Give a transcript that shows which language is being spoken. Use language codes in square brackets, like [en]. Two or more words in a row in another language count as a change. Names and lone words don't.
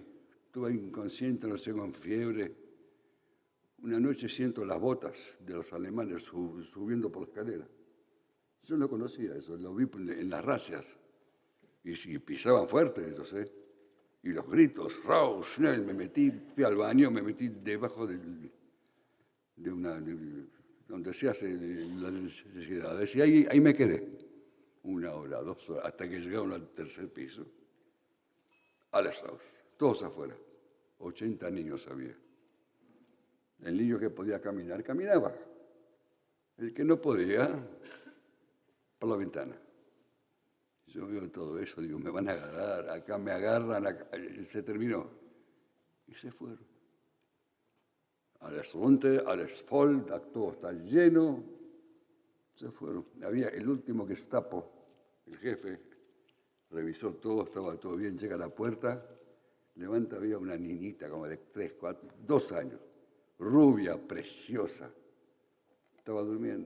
[es] Estuve inconsciente, no sé, con fiebre. Una noche siento las botas de los alemanes subiendo por la escalera. Yo no conocía eso, lo vi en las racias. Y pisaban fuerte, yo sé. Y los gritos, [de] raus, schnell, [es] me metí, fui al baño, me metí debajo donde se hace la necesidad. Decía, ahí me quedé. 1 hora, 2 horas, hasta que llegaron al 3er piso. Todos afuera. 80 niños había. El niño que podía caminar, caminaba. El que no podía, por la ventana. Yo veo todo eso, digo, me van a agarrar, acá me agarran, acá. Se terminó. Y se fueron. [de] Alles runter, alles voll, [es] todo está lleno. Se fueron. Había el último Gestapo, el jefe, revisó todo, estaba todo bien, llega a la puerta, levanta, había una niñita como de 3, 4, 2 años, rubia, preciosa, estaba durmiendo.